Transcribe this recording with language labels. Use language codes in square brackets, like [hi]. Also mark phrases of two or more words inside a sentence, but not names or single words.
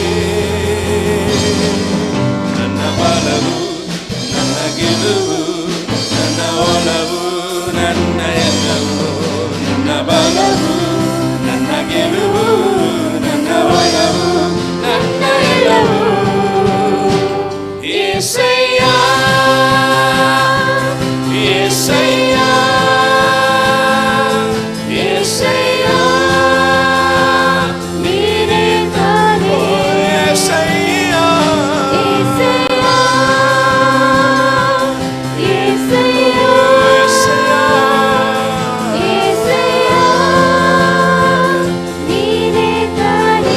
[kn] ನನ್ನ ಬಲವು, ನನ್ನ ಗೆಲುವು, ನನ್ನ ಒಲವು, ನನ್ನ ಎಲ್ಲವೂ, ನನ್ನ ಬಲವು, ನನ್ನ ಗೆಲುವು, ನನ್ನ ಒಲವು, ನನ್ನ ಎಲ್ಲವೂ. [te] యేసయ్య, యేసయ్య, యేసయ్య, నీవే తానే. యేసయ్య, యేసయ్య, యేసయ్య, యేసయ్య, నీవే తానే.